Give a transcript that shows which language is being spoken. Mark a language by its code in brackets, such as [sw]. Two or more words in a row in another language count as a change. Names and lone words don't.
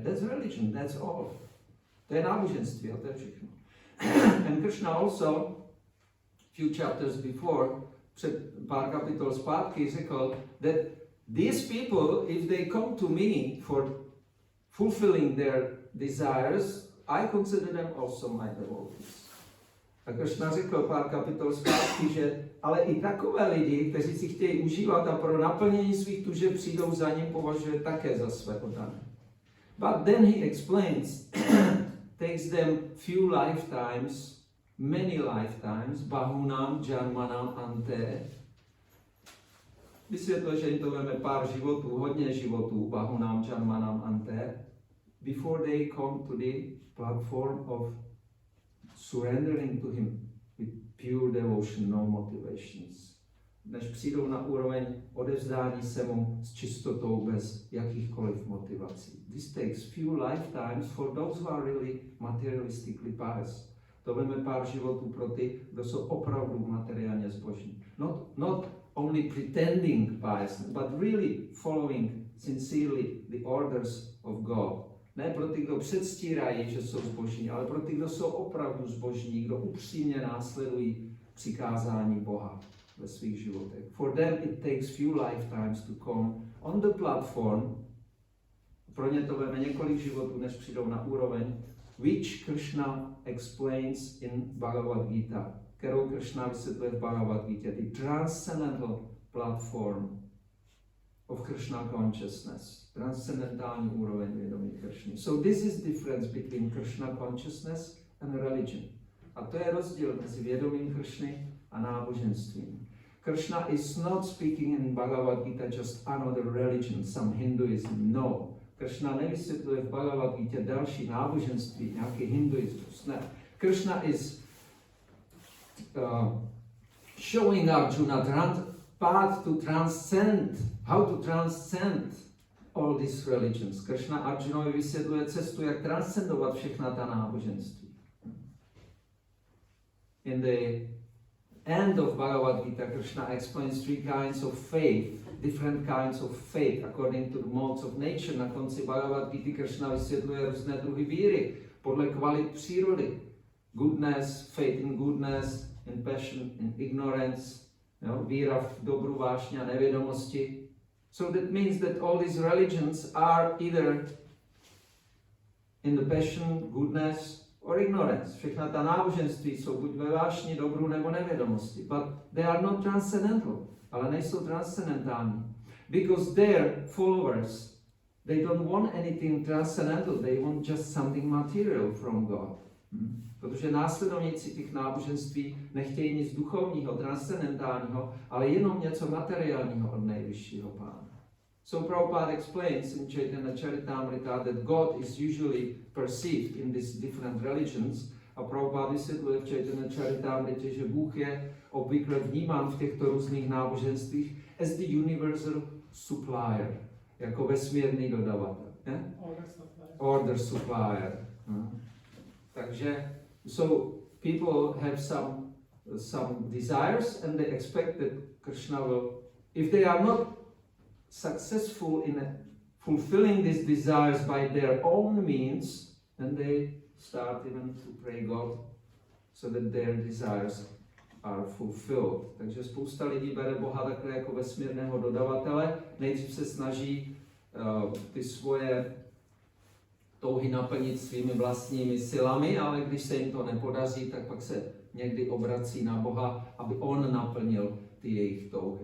[en] That's religion, that's all. [cs] To je náboženství a to je všechno. [en] And Krishna also few chapters before, [cs] před pár kapitol zpátky řekl, [en] that these people, if they come to me for fulfilling their desires, I consider them also my devotees. [cs] A Kršna řekl pár kapitol zpátky, že ale i takové lidi, kteří si chtějí užívat a pro naplnění svých tužeb přijdou za ním, považuje také za své oddané. [en] But then he explains, takes them few lifetimes, many lifetimes, [sa] bahunam janmanam ante. [cs] Vysvětlil, že jim to veme pár životů, hodně životů, [sa] bahunam janmanam ante, [en] before they come to the platform of surrendering to him with pure devotion, no motivations. [cs] Než přijdou na úroveň odevzdání se mu s čistotou bez jakýchkoliv motivací. [en] This takes few lifetimes for those who are really materialistically pious. [cs] To veme pár životů pro ty, kdo jsou opravdu materiálně zbožní. [en] Not only pretending pious, but really following sincerely the orders of God. [cs] Ne pro ty, kdo předstírají, že jsou zbožní, ale pro ty, kdo jsou opravdu zbožní, kdo upřímně následují přikázání Boha ve svých životech. [en] For them it takes few lifetimes to come on the platform. [cs] Pro ně to veme několik životů, než přijdou na úroveň, [en] which Krishna explains in Bhagavad Gita, [cs] kterou Krishna vysvětluje v Bhagavad Gita, [en] the transcendental platform of Krishna consciousness, [cs] transcendentální úroveň vědomí Krishny. [en] So this is difference between Krishna consciousness and religion. [cs] A to je rozdíl mezi vědomím Krishny a náboženstvím. [en] Krishna is not speaking in Bhagavad Gita just another religion, some Hinduism. No. [cs] Krishna nevysvětluje v Bhagavad Gita další náboženství, nějaký hinduismus. Ne. [en] Krishna is showing Arjuna path to transcend, how to transcend all these religions. [cs] Krishna Arjunovi vysvětluje cestu, jak transcendovat všechna ta náboženství. [en] In the end of Bhagavad Gita, Krishna explains three kinds of faith, different kinds of faith according to the modes of nature. [cs] Na konci Bhagavad Gita Krishna vysvětluje různé druhy víry podle kvalit přírody. [en] Goodness, faith in goodness, in passion, in ignorance, [cs] víra v dobru, vášně a nevědomosti. [en] So that means that all these religions are either in the passion, goodness, or ignorance. [cs] Všechna ta náboženství jsou buď ve vášni, dobru nebo nevědomosti. [en] But they are not transcendental. [cs] Ale nejsou transcendentální. [en] Because their followers, they don't want anything transcendental. They want just something material from God. [cs] Protože následovníci těch náboženství nechtějí nic duchovního, transcendentálního, ale jenom něco materiálního od nejvyššího Pána. [en] So Prabhupada explains in Chaitanya Charitamrita that God is usually perceived in these different religions. [cs] A Prabhupada vysvětluje v Chaitanya Charitamrita, že Bůh je obvykle vnímán v těchto různých náboženstvích [en] as the universal supplier, [cs] jako vesmírný dodavatel. [en] Order supplier. Takže so people have some desires and they expect that Krishna will, if they are not successful in fulfilling these desires by their own means, then they start even to pray God so that their desires are fulfilled. [cs] Takže spousta lidí bere Boha takhle jako vesmírného dodavatele, nejdřív se snaží ty svoje touhy naplnit svými vlastními silami, ale když se jim to nepodaří, tak pak se někdy obrací na Boha, aby on naplnil ty jejich touhy.